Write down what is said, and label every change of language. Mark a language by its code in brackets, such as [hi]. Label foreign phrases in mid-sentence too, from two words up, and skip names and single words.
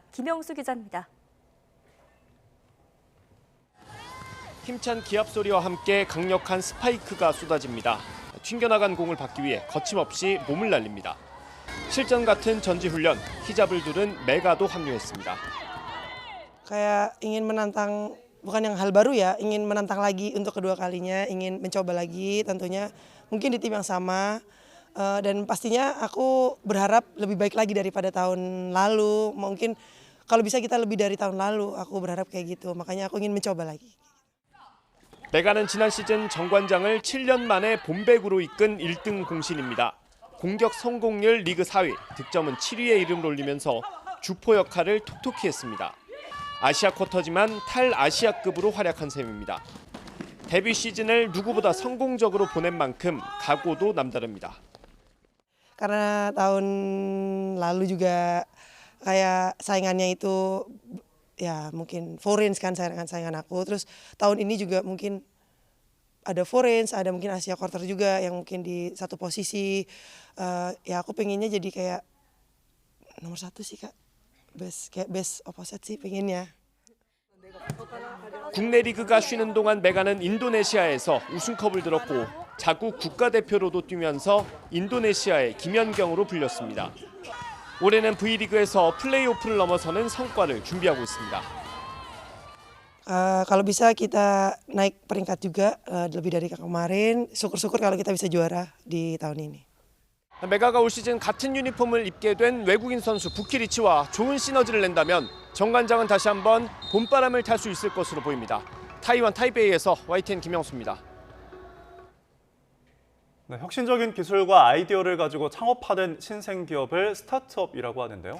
[ko] 김영수 기자입니다. 힘찬 기합 소리와 함께 강력한 스파이크가 쏟아집니다. 튕겨나간 공을 받기 위해 거침없이 몸을 날립니다. 실전 같은 전지훈련, 히잡을 두른 메가도 합류했습니다. [id] Kayak ingin menantang, bukan yang hal baru ya, ingin menantang lagi untuk kedua kalinya, ingin mencoba lagi tentunya mungkin di tim yang sama dan pastinya aku berharap lebih baik lagi daripada tahun lalu. Mungkin kalau bisa kita lebih dari tahun lalu, aku berharap kayak gitu. Makanya aku ingin mencoba lagi. [ko] 메가는 지난 시즌 정관장을 7년 만에 본배구로 이끈 1등 공신입니다. 공격 성공률 리그 4위, 득점은 7위에 이름을 올리면서 주포 역할을 톡톡히 했습니다. 아시아 쿼터지만 탈아시아급으로 활약한 셈입니다. 데뷔 시즌을 누구보다 성공적으로 보낸 만큼 각오도 남다릅니다. [id] Karena tahun lalu juga kayak saingannya itu ya mungkin Foreigns kan saingan aku. Terus tahun ini juga mungkin ada Foreigns, ada mungkin Asia Quarter juga yang mungkin di satu posisi. Ya aku pengennya jadi kayak nomor 1 sih Kak. [en] best opposite [id] sih pengennya. [ko] 국내 리그가 쉬는 동안 메가는 인도네시아에서 우승컵을 들었고 자국 국가대표로도 뛰면서 인도네시아의 김연경으로 불렸습니다. 올해는 V리그에서 플레이오프를 넘어서는 성과를 준비하고 있습니다. [id] Kalau bisa kita naik peringkat juga lebih dari kemarin. Syukur-syukur kalau kita bisa juara di tahun ini. [ko] 메가가 올 시즌 같은 유니폼을 입게 된 외국인 선수 부키리치와 좋은 시너지를 낸다면 정관장은 다시 한번 봄바람을 탈 수 있을 것으로 보입니다. 타이완 타이베이에서 YTN 김영수입니다. 네, 혁신적인 기술과 아이디어를 가지고 창업하는 신생 기업을 스타트업이라고 하는데요.